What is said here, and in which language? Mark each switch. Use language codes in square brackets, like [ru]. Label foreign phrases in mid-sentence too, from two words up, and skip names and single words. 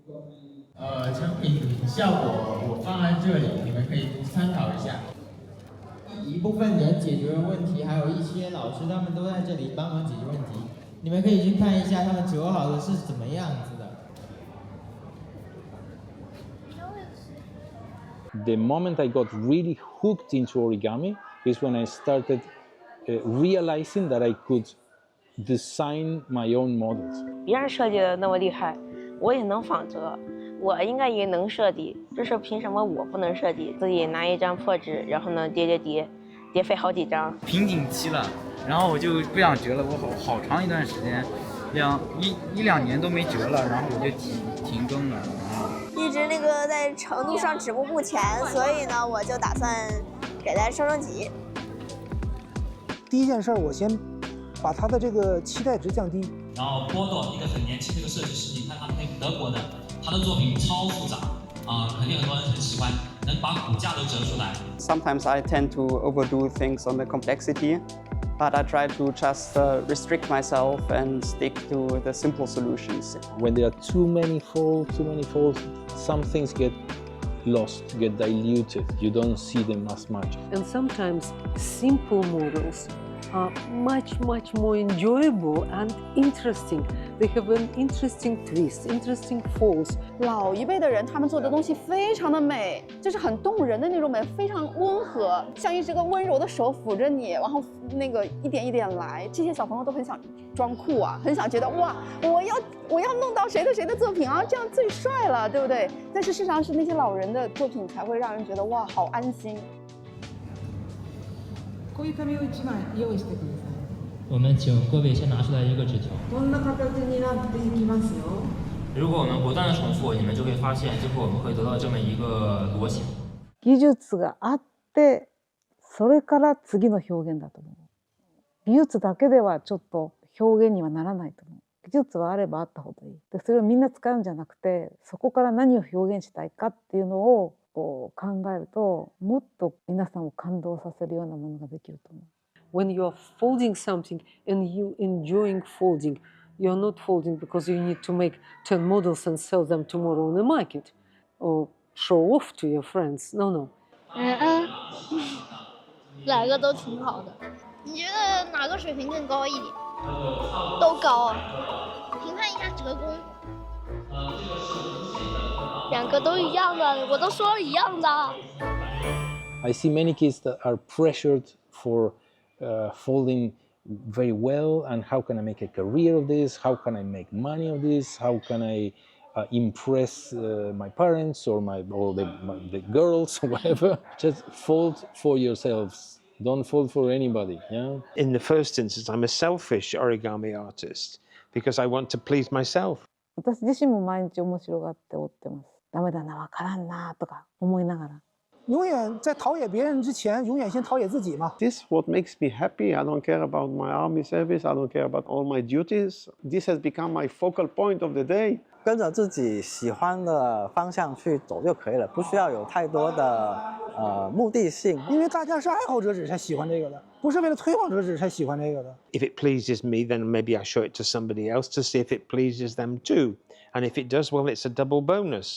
[zh] 成品效果我放在这里，你们可以参考一下。一部分人解决问题，还有一些老师他们都在这里帮忙解决问题。你们可以去看一下他们折好的是怎么样子的。 [en] the moment I got really hooked into origami is when I started realizing that I could design my own models. [zh] 别人设计的那么厉害，我也能仿折，我应该也能设计，这是凭什么我不能设计？自己拿一张破纸，然后呢叠废好几张。瓶颈期了，然后我就不想折了，我好长一段时间，一两年都没折了，然后我就停更了。一直那个在程度上止步不前，所以呢，我就打算给它升级。第一件事，我先把他的这个期待值降低。然后波多一个很年轻的一个设计师，你看他们那个德国的，他的作品超复杂肯定很多人很喜欢，能把骨架都折出来。 [en] Sometimes I tend to overdo things on the complexity, but I try to just restrict myself and stick to the simple solutions. When there are too many folds, some things get lost, get diluted. You don't see them as much. And sometimes simple models are much more enjoyable and interesting. They have an interesting twist, interesting folds. [zh] 老一辈的人，他们做的东西非常的美，就是很动人的那种美，非常温和，像一只个温柔的手抚着你，然后那个一点一点来。这些小朋友都很想装酷啊，很想觉得哇，我要弄到谁的作品啊，这样最帅了，对不对？但是事实上是那些老人的作品才会让人觉得哇，好安心。 [ja] こういう紙を1枚用意してください。 [zh] 我们请各位先拿出来一个纸条。 [ja] こんな形になっていきますよ。 [zh] 如果我们不断的重复，你们就会发现，最后我们会得到这么一个模型。 [ja] 技術があって、それから次の表現だと思う。技術だけではちょっと表現にはならないと思う。技術はあればあったほどいい。で、それをみんな使うんじゃなくて、そこから何を表現したいかっていうのを考えると、もっと皆さんを感動させるようなものができると思う。 [en] When you are folding something and you enjoying folding, you're not folding because you need to make 10 models and sell them tomorrow on the market or show off to your friends. No. [zh] 哪个都挺好的。你觉得哪个水平更高一点？都高啊。评判一下折工。两个都一样的，我都说了一样的。 [en] I see many kids that are pressured for folding very well, and how can I make a career of this? How can I make money of this? How can I impress my parents or the girls or whatever? Just fold for yourselves. Don't fold for anybody. Yeah. In the first instance, I'm a selfish origami artist because I want to please myself. [ja] 私自身も毎日面白がって折ってます。ダメだな、わからんなとか思いながら。 [zh] 永远在陶冶别人之前，永远先陶冶自己嘛。 [en] This is what makes me happy. I don't care about my army service. I don't care about all my duties. This has become my focal point of the day. [zh] 跟着自己喜欢的方向去走就可以了，不需要有太多的目的性。因为大家是爱好折纸才喜欢这个的，不是为了推广折纸才喜欢这个的。 [en] If it pleases me, then maybe I show it to somebody else to see if it pleases them too. And if it does, well, it's a double bonus.